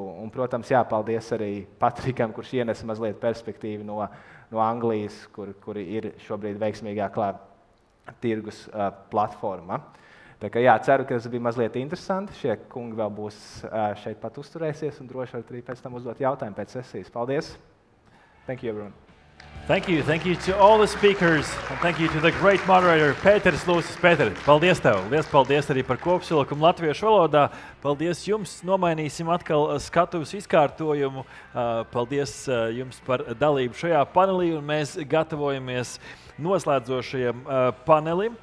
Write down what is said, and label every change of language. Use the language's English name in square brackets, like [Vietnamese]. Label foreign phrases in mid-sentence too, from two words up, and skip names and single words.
[Latvian] Un, protams, jāpaldies arī Patrikam, kurš ienes mazliet perspektīvu no Anglijas, kur ir šobrīd veiksmīgākā tirgus platforma. Tā kā, jā, ceru, ka tas bija mazliet interesanti. Šie kungi vēl būs šeit pat uzturēsies un droši varat arī pēc tam uzdot jautājumu pēc sesijas. Paldies! [English] Thank you, everyone. Thank you to all the speakers, and thank you to the great moderator, Pēteris Lūsis. [Latvian] Pēter, paldies tev! Liels paldies arī par kopsavilkumu latviešu valodā. Paldies jums! Nomainīsim atkal skatuves izkārtojumu. Paldies jums par dalību šajā panelī, un mēs gatavojamies noslēdzošajam panelim.